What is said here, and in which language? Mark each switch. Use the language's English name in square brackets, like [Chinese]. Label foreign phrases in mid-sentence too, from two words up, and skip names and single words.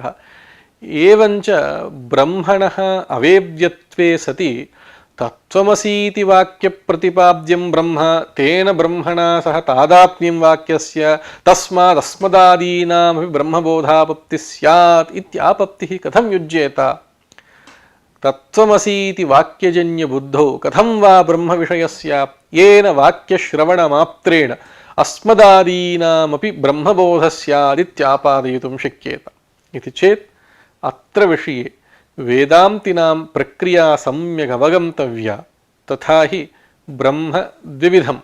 [Sanskrit] एवञ्च ब्रह्मणः अवेद्यत्वे सति तत्त्वमसीति वाक्यप्रतिपाद्यं ब्रह्म तेन ब्रह्मणा सह तादात्म्यं वाक्यस्य तस्मादस्मदादीनामपि ब्रह्मबोधापत्तिः स्यात् इत्यापत्तिः कथं युज्येत? తత్వమసీతి వాక్యజన్య బుద్ధౌ కథం వా బ్రహ్మ విషయస్యాత్ ఏన వాక్యశ్రవణమాత్రేణ అస్మదాదీనామపి బ్రహ్మబోధ స్యాదిత్యాపాదయితుం శక్యేత ఇది చేత్ అత్ర విషయే వేదాంతినాం ప్రక్రియా సమ్యగవగంతవ్యా తథా హి బ్రహ్మ ద్వివిధం